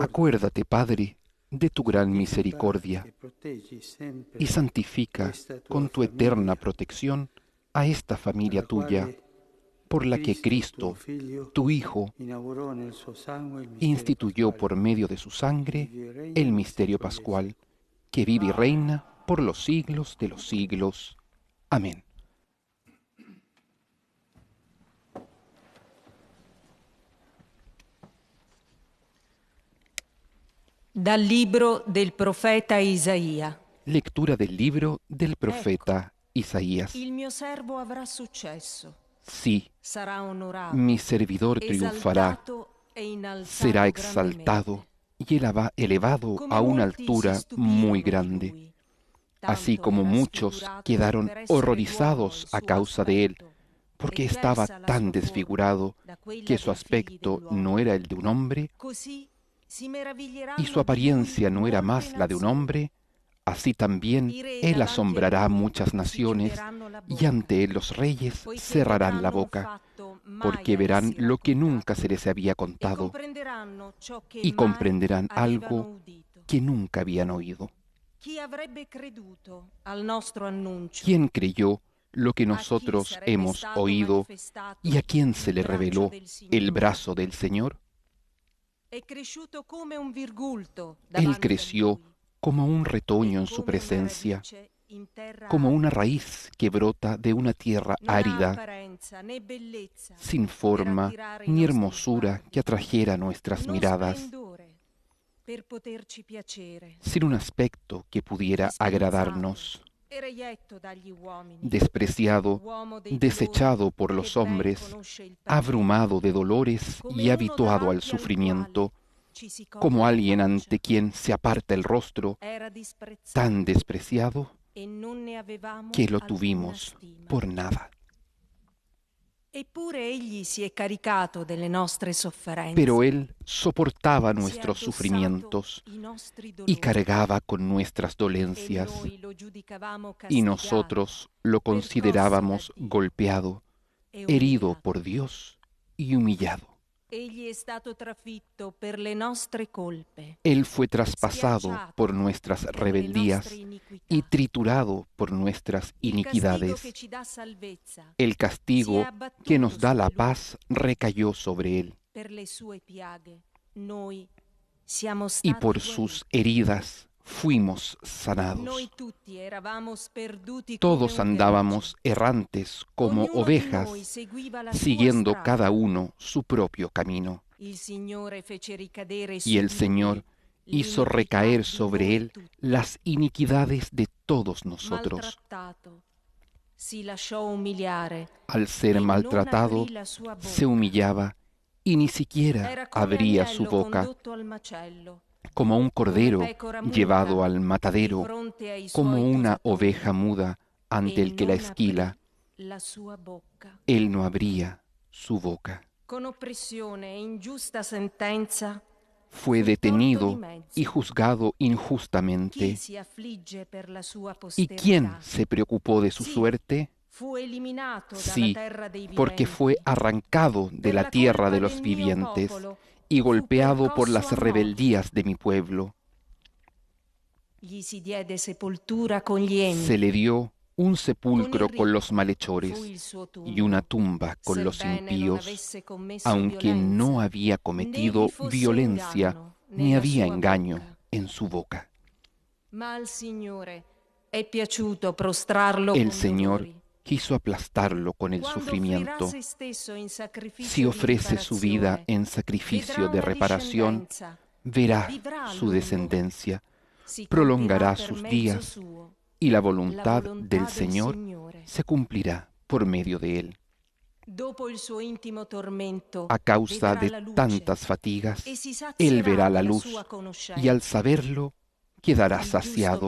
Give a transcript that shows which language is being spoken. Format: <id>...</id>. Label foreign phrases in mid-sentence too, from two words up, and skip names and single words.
<es>Acuérdate, Padre, de tu gran misericordia y santifica con tu eterna protección a esta familia tuya, por la que Cristo, tu Hijo, instituyó por medio de su sangre el misterio pascual, que vive y reina por los siglos de los siglos. Amén.</es> <it>Dal libro del profeta Isaia.</it> <es>Lectura del libro del profeta Isaías.</es> <it>Il mio servo avrà successo.</it> <es>Sí,</es> <it>Sarà onorato.</it> <es>mi servidor triunfará,</es> <it>Esaltato e inalzato</it> <es>será exaltado y elevado</es> <it>grandemente.</it> <es>a una</es> <it>Come molti</it> <es>altura</es> <it>si stupirono</it> <es>muy</es> <it>di</it> <es>grande.</es> <it>lui.</it> <es>Así</es> <it>Tanto</it> <es>como</es> <it>era</it> <es>muchos</es> <it>sfigurato</it> <es>quedaron</es> <it>per essere</it> <es>horrorizados</es> <it>uomo</it> <es>a</es> <it>il suo</it> <es>causa de él,</es> <it>aspetto,</it> <es>porque</es> <it>e</it> <es>estaba</es> <it>diversa la</it> <es>tan</es> <it>sua forma</it> <es>desfigurado</es> <it>da quella</it> <es>que su</es> <it>dei figli</it> <es>aspecto</es> <it>dell'uomo.</it> <es>no era el de un hombre</es> <it>Così si meraviglieranno</it> <es>y su</es> <it>di lui</it> <es>apariencia no era</es> <it>molte</it> <es>más la de un</es> <it>nazioni.</it> <es>hombre, así también</es> <it>I re</it> <es>él</es> <it>davanti a</it> <es>asombrará a</es> <it>lui</it> <es>muchas</es> <it>si</it> <es>naciones</es> <it>chiuderanno la</it> <es>y</es> <it>bocca,</it> <es>ante él los reyes</es> <it>poiché</it> <es>cerrarán la</es> <it>vedranno un</it> <es>boca,</es> <it>fatto mai</it> <es>porque</es> <it>a</it> <es>verán</es> <it>essi</it> <es>lo que</es> <it>raccontato,</it> <es>nunca se les había</es> <it>e</it> <es>contado</es> <it>comprenderanno ciò che</it> <es>y</es> <it>mai</it> <es>comprenderán</es> <it>avevano</it> <es>algo</es> <it>udito.</it> <es>que nunca habían oído.</es> <it>Chi avrebbe creduto al nostro annuncio?</it> <es>¿Quién creyó lo que</es> <it>A chi</it> <es>nosotros</es> <it>sarebbe</it> <es>hemos</es> <it>stato</it> <es>oído</es> <it>manifestato</it> <es>y a quién se</es> <it>il</it> <es>le</es> <it>braccio</it> <es>reveló</es> <it>del</it> <es>el</es> <it>Signore?</it> <es>brazo del Señor?</es> <it>È cresciuto come un virgulto</it> <es>Él</es> <it>davanti a</it> <es>creció</es> <it>lui,</it> <es>como un</es> <it>e</it> <es>retoño en su</es> <it>come una</it> <es>presencia,</es> <it>radice in terra</it> <es>como una</es> <it>arida.</it> <es>raíz que brota de una tierra</es> <it>Non ha</it> <es>árida,</es> <it>apparenza né bellezza</it> <es>sin</es> <it>per</it> <es>forma</es> <it>attirare i</it> <es>ni</es> <it>nostri</it> <es>hermosura</es> <it>sguardi,</it> <es>que atrajera nuestras</es> <it>non</it> <es>miradas,</es> <it>splendore per poterci piacere,</it> <es>sin un aspecto que pudiera</es> <it>disprezzato</it> <es>agradarnos,</es> <it>e reietto dagli uomini,</it> <es>despreciado,</es> <it>uomo dei dolori</it> <es>desechado por</es> <it>che</it> <es>los</es> <it>ben</it> <es>hombres,</es> <it>conosce il Padre,</it> <es>abrumado de dolores</es> <it>come</it> <es>y</es> <it>uno</it> <es>habituado al</es> <it>davanti al</it> <es>sufrimiento,</es> <it>quale ci si copre</it> <es>como</es> <it>la</it> <es>alguien</es> <it>faccia.</it> <es>ante quien se aparta el rostro,</es> <it>Era disprezzato</it> <es>tan despreciado</es> <it>e non ne avevamo</it> <es>que lo</es> <it>alcuna</it> <es>tuvimos</es> <it>stima.</it> <es>por nada.</es> <it>Eppure egli si è caricato delle nostre sofferenze,</it> <es>Pero él soportaba</es> <it>si è</it> <es>nuestros</es> <it>addossato</it> <es>sufrimientos</es> <it>i nostri</it> <es>y</es> <it>dolori,</it> <es>cargaba con nuestras</es> <it>e</it> <es>dolencias,</es> <it>noi lo giudicavamo</it> <es>y</es> <it>castigato,</it> <es>nosotros lo</es> <it>percosso</it> <es>considerábamos</es> <it>da Dio</it> <es>golpeado,</es> <it>e</it> <es>herido</es> <it>umiliato.</it> <es>por Dios y humillado.</es> <it>Egli è stato trafitto per le nostre colpe,</it> <es>Él fue traspasado</es> <it>schiacciato</it> <es>por nuestras</es> <it>per le</it> <es>rebeldías</es> <it>nostre iniquità.</it> <es>y triturado por nuestras</es> <it>Il castigo</it> <es>iniquidades.</es> <it>che ci dà salvezza</it> <es>El</es> <it>si è</it> <es>castigo</es> <it>abbattuto</it> <es>que nos da</es> <it>su</it> <es>la</es> <it>di lui.</it> <es>paz recayó sobre él,</es> <it>Per le sue piaghe noi siamo</it> <es>y</es> <it>stati</it> <es>por</es> <it>guariti.</it> <es>sus heridas fuimos sanados.</es> <it>Noi tutti eravamo sperduti come</it> <es>Todos</es> <it>un</it> <es>andábamos errantes como</es> <it>gregge. Ognuno di noi</it> <es>ovejas,</es> <it>seguiva la sua</it> <es>siguiendo</es> <it>strada.</it> <es>cada uno su propio camino.</es> <it>Il Signore fece ricadere su</it> <es>Y el</es> <it>di</it> <es>Señor</es> <it>lui</it> <es>hizo</es> <it>l'iniquità</it> <es>recaer</es> <it>di</it> <es>sobre</es> <it>voi</it> <es>él</es> <it>tutti.</it> <es>las iniquidades de todos nosotros.</es> <it>Maltrattato, si lasciò umiliare</it> <es>Al ser</es> <it>e non</it> <es>maltratado,</es> <it>aprì la sua bocca.</it> <es>se humillaba y ni siquiera</es> <it>Era come</it> <es>abría su</es> <it>agnello</it> <es>boca,</es> <it>condotto al macello,</it> <es>como un cordero</es> <it>come pecora muta</it> <es>llevado al</es> <it>di</it> <es>matadero,</es> <it>fronte ai</it> <es>como</es> <it>suoi</it> <es>una</es> <it>tosatori,</it> <es>oveja muda ante</es> <it>e</it> <es>el que la</es> <it>non</it> <es>esquila.</es> <it>aprì la sua bocca.</it> <es>Él no abría su boca.</es> <it>Con oppressione e ingiusta sentenza,</it> <es>Fue</es> <it>fu torto di</it> <es>detenido</es> <it>mezzo.</it> <es>y juzgado</es> <it>Chi</it> <es>injustamente.</es> <it>si affligge per la sua</it> <es>¿Y quién</es> <it>posterità?</it> <es>se preocupó de su</es> <it>Sì,</it> <es>suerte?</es> <it>fu eliminato dalla</it> <es>Sí,</es> <it>terra dei</it> <es>porque</es> <it>viventi.</it> <es>fue arrancado de</es> <it>Per</it> <es>la</es> <it>la</it> <es>tierra</es> <it>colpa</it> <es>de</es> <it>del</it> <es>los</es> <it>mio</it> <es>vivientes</es> <it>popolo</it> <es>y</es> <it>fu</it> <es>golpeado por</es> <it>percosso</it> <es>las</es> <it>a morte.</it> <es>rebeldías de mi pueblo.</es> <it>Gli si diede sepoltura con gli</it> <es>Se</es> <it>empi,</it> <es>le dio un sepulcro</es> <it>Con il</it> <es>con los</es> <it>ricco</it> <es>malhechores</es> <it>fu il suo</it> <es>y</es> <it>tumbo,</it> <es>una tumba con los</es> <it>sebbene non</it> <es>impíos,</es> <it>avesse commesso</it> <es>aunque</es> <it>violenza,</it> <es>no había</es> <it>né</it> <es>cometido</es> <it>vi fosse</it> <es>violencia</es> <it>inganno</it> <es>ni</es> <it>nella</it> <es>había</es> <it>sua</it> <es>engaño</es> <it>bocca.</it> <es>en su boca.</es> <it>Ma al Signore è piaciuto prostrarlo</it> <es>El</es> <it>con</it> <es>Señor</es> <it>dolori.</it> <es>quiso aplastarlo con el</es> <it>Quando</it> <es>sufrimiento.</es> <it>offrirà se stesso in sacrificio</it> <es>Si</es> <it>di</it> <es>ofrece su vida</es> <it>riparazione,</it> <es>en</es> <it>vedrà</it> <es>sacrificio de</es> <it>una</it> <es>reparación,</es> <it>discendenza,</it> <es>verá</es> <it>vivrà a</it> <es>su</es> <it>lungo,</it> <es>descendencia, prolongará sus días y la voluntad del Señor se cumplirá por medio de él. A causa de tantas fatigas, él verá la luz y al saberlo quedará saciado.</es>